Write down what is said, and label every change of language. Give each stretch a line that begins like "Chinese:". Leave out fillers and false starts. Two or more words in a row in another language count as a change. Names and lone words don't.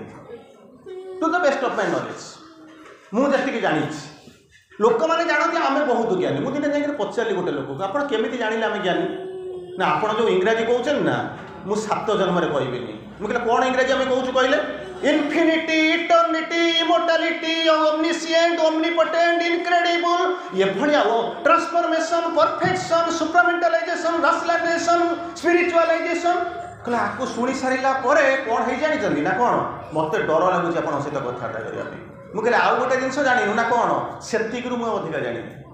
English: to the best of my knowledge,
Odia: ମୁଁ ଯେତିକି ଜାଣିଛି ଲୋକମାନେ ଜାଣନ୍ତି ଆମେ ବହୁତ ଜ୍ଞାନୀ। ମୁଁ ଦିନେ ଯାଇକି ପଚାରିଲି ଗୋଟେ ଲୋକକୁ, ଆପଣ କେମିତି ଜାଣିଲେ ଆମେ ଜ୍ଞାନୀ? ନା ଆପଣ ଯେଉଁ ଇଂରାଜୀ କହୁଛନ୍ତି ନା, ମୁଁ 7 ଜନ୍ମରେ କହିବିନି। ମୁଁ କହିଲି କ'ଣ ଇଂରାଜୀ ଆମେ କହୁଛୁ କହିଲେ?
English: infinity, eternity, immortality, omniscient, omnipotent, incredible, ଏଭଳିଆ transformation, perfection, supramentalization, rationalization, spiritualization.
Odia: କହିଲେ ଆକୁ ଶୁଣି ସାରିଲା ପରେ କ'ଣ ହେଇ ଜାଣିଛନ୍ତି ନା କ'ଣ? ମୋତେ ଡର ଲାଗୁଛି ଆପଣଙ୍କ ସହିତ କଥାବାର୍ତ୍ତା କରିବା ପାଇଁ। ମୁଁ କହିଲି ଆଉ ଗୋଟେ ଜିନିଷ ଜାଣିନୁ ନା କ'ଣ? ସେତିକିରୁ ମୁଁ ଅଧିକା ଜାଣିନି।